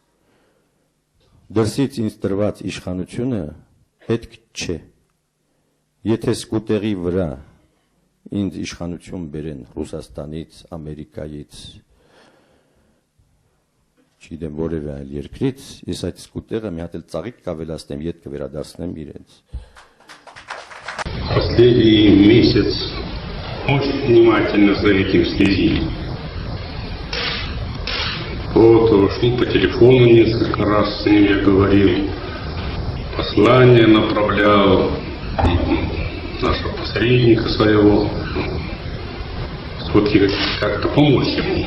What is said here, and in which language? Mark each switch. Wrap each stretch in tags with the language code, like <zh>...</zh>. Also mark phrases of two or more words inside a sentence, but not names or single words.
<hy>Դրսից ինձ տրված իշխանությունը պետք չէ։ Եթե սկուտերի վրա ինձ իշխանություն բերեն Ռուսաստանից, Ամերիկայից, չգիտեմ որևէ այլ երկրից, ես այդ սկուտերը մի հատ էլ ծաղիկ կավելացնեմ, ետ կվերադարձնեմ իրենց։</hy> <ru>Последний месяц очень внимательно за этим следили. Вот, шли по телефону несколько раз с ним, я говорил, послание направлял нашего посредника своего, все-таки как-то помочь ему.</ru>